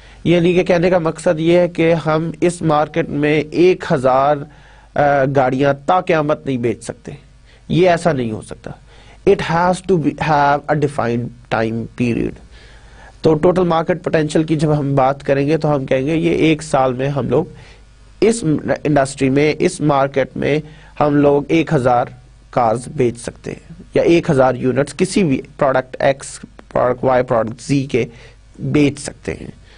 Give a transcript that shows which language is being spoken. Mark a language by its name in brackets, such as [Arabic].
[Urdu] یعنی کہ کہنے کا مقصد یہ ہے کہ ہم اس مارکیٹ میں 1,000 گاڑیاں تا قیامت نہیں بیچ سکتے. یہ ایسا نہیں ہو سکتا. [English] It has to have a defined time period. [Urdu] تو ٹوٹل مارکیٹ پوٹینشیل کی جب ہم بات کریں گے تو ہم کہیں گے یہ 1 سال میں ہم لوگ اس انڈسٹری میں, اس مارکیٹ میں ہم لوگ 1,000 کارز بیچ سکتے ہیں, یا 1,000 یونٹس کسی بھی product x, product why, product زی کے بیچ سکتے ہیں.